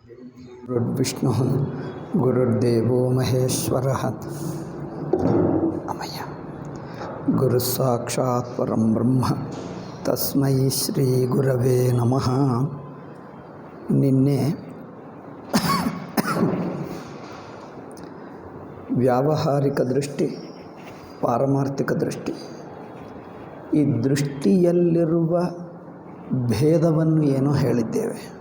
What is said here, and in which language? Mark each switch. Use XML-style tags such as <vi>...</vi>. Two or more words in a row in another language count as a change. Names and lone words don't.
<sa>ಗುರುರ್ವಿಷ್ಣು ಗುರುರ್ದೇವೋ ಮಹೇಶ್ವರಃ ಅಮಯ್ಯ ಗುರು ಸಾಕ್ಷಾತ್ ಪರಂ ಬ್ರಹ್ಮ ತಸ್ಮೈ ಶ್ರೀ ಗುರವೇ ನಮಃ.</sa> <kn>ನಿನ್ನೆ ವ್ಯಾವಹಾರಿಕ ದೃಷ್ಟಿ, ಪಾರಮಾರ್ಥಿಕ ದೃಷ್ಟಿ, ಈ ದೃಷ್ಟಿಯಲ್ಲಿರುವ ಭೇದವನ್ನು ಏನೋ ಹೇಳಿದ್ದೇವೆ.</kn>